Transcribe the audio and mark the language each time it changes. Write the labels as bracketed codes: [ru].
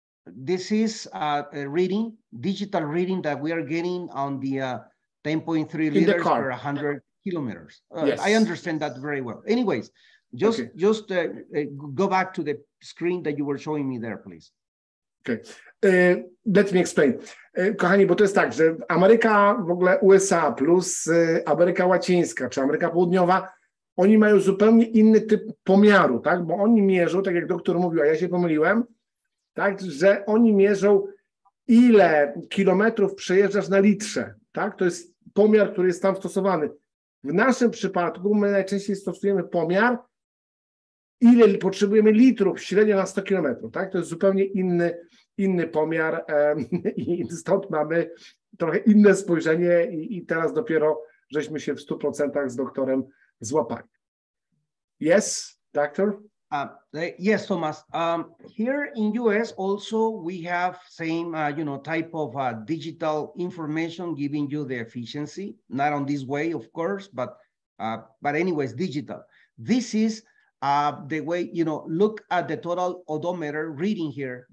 [en] This is a reading, digital reading that we are getting on the 10.3 liters per 100 kilometers. Yes. I understand that very well. Anyways, just go back to the screen that you were showing me there, please. Okay. Let me explain. [pl] Kochani, bo to jest tak, że Ameryka, w ogóle USA plus Ameryka Łacińska czy Ameryka Południowa, oni mają zupełnie inny typ pomiaru, tak? Bo oni mierzą, tak jak doktor mówił, a ja się pomyliłem, tak, że oni mierzą, ile kilometrów przejeżdżasz na litrze, tak? To jest pomiar, który jest tam stosowany. W naszym przypadku my najczęściej stosujemy pomiar, ile potrzebujemy litrów średnio na 100 kilometrów, tak? To jest zupełnie inny pomiar i stąd mamy trochę inne spojrzenie i teraz dopiero żeśmy się w 100% z doktorem złapali. [en] Yes, doctor? Yes, Thomas. Here in US also we have same type of digital information giving you the efficiency, not on this way, of course, but but anyways, digital. This is the way, look at the total odometer reading here.